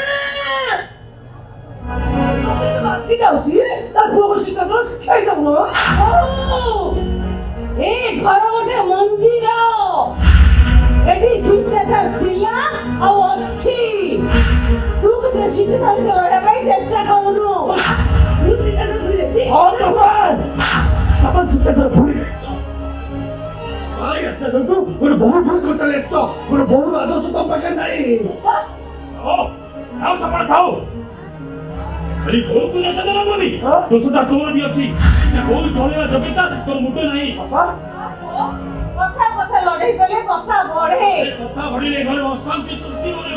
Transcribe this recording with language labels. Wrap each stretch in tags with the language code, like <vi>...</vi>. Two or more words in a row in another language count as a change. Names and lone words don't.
<or>ବାନ୍ତି ଯାଉଛି ତାର ପୁଅକୁ ଶିକ୍ଷା ଦଉନ। ଏ ଘର ଗୋଟେ ମନ୍ଦିର, ଏଠି ଶିଷ୍ଟାଚାର ଥିଲା ଆଉ ଅଛି। ତୁ କିନ୍ତୁ ଶିଷ୍ଟାଚାର ରହିବା ପାଇଁ ଚେଷ୍ଟା କରୁନୁ। ମୁଁ ଶିକ୍ଷାଚାର ଭୁଲି ଯାଇଛି।</or> <bn>আমার শিক্ষাটা ভুলে যাচ্ছ। ভাই আছে দেখো ওর বহু ভুল করতে লেখছ, ওর বহু আদর্শ তো পাকে নাই।</bn> <or>ଖାଉ ସକାଳେ ଖାଉ ଖାଲି ବହୁତ ଦୋଷ ଦେଲ ବୋଲି ଦୋଷଟା ତୋର ବି ଅଛି। ବହୁତ ଚଳେଇବା ଯୋଗ୍ୟତା ତୋର ମୁଣ୍ଡ ନାହିଁ। କଥା କଥା ଲଢେଇ କଲେ କଥା ବଢେ। କଥା ବଢିଲେ ଘରେ ଅଶାନ୍ତି ସୃଷ୍ଟି କରିବ।</or>